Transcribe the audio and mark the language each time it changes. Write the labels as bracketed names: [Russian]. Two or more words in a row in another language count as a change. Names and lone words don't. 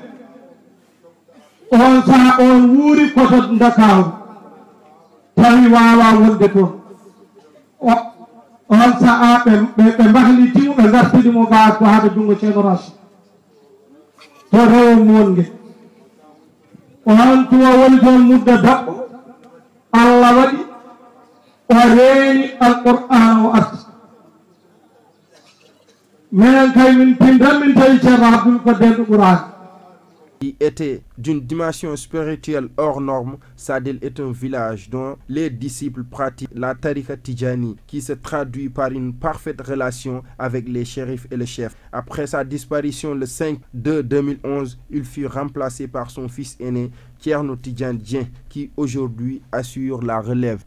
[Fula] on saha on wuuri koto Dakaru tawi wawa wonde toon on saha ɓe mbahlitimo ɓe gartidimo ga ko haade junngo ceerno Rachid to rewo monge on tuma woni toon mudda daɓɓo Allah waɗi o reeni alqur'an o arti minen kay min pindan min tawi ceerno Abdoul ko denɗo ɓurani. [French] Qui était d'une dimension spirituelle hors norme, Sadel est un village dont les disciples pratiquent la tariqa Tijani, qui se traduit par une parfaite relation avec les shérifs et le chef. Après sa disparition le 5/2/2011, il fut remplacé par son fils aîné, Thierno Tidjane Dieng, qui aujourd'hui assure la relève.